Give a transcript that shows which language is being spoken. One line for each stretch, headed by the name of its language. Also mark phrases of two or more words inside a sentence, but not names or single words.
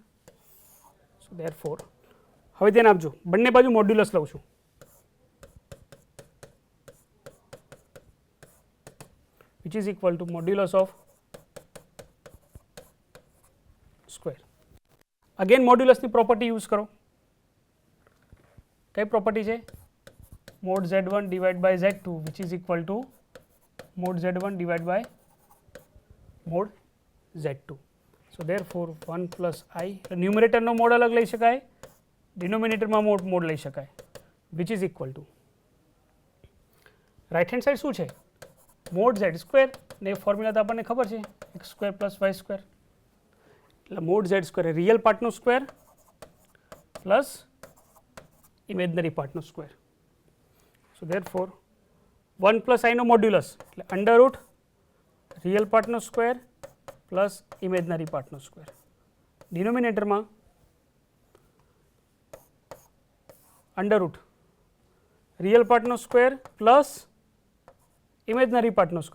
English: so therefore
Gujarati: હવે ધ્યાન આપજો, બંને બાજુ મોડ્યુલસ લઉં છું.
English: which is equal to modulus of square.
Gujarati: અગેન મોડ્યુલસની
English: property use
Gujarati: કરો. કઈ પ્રોપર્ટી છે?
English: mod z1 divided by z2 which is equal to mod z1 divided by mod z2. so therefore 1 plus I
Gujarati: ન્યુમરેટર નો મોડ અલગ લઈ શકાય, ડિનોમિનેટરમાં મોડ લઈ શકાય,
English: which is equal to right hand side
Gujarati: શું છે?
English: mod z square
Gujarati: ને ફોર્મ્યુલા તો આપણને ખબર છે
English: x square plus y square.
Gujarati: એટલે
English: mod z square
Gujarati: રિયલ પાર્ટનો સ્ક્વેર
English: plus imaginary
Gujarati: પાર્ટનો સ્ક્વેર.
English: So therefore 1 plus I
Gujarati: નો મોડ્યુલસ એટલે
English: under root real
Gujarati: પાર્ટનો સ્ક્વેર
English: plus imaginary
Gujarati: પાર્ટનો સ્ક્વેર. ડિનોમિનેટરમાં
English: under root real
Gujarati: પાર્ટનો સ્ક્વેર
English: plus imaginary
Gujarati: પાર્ટનો સ્ક્વેર.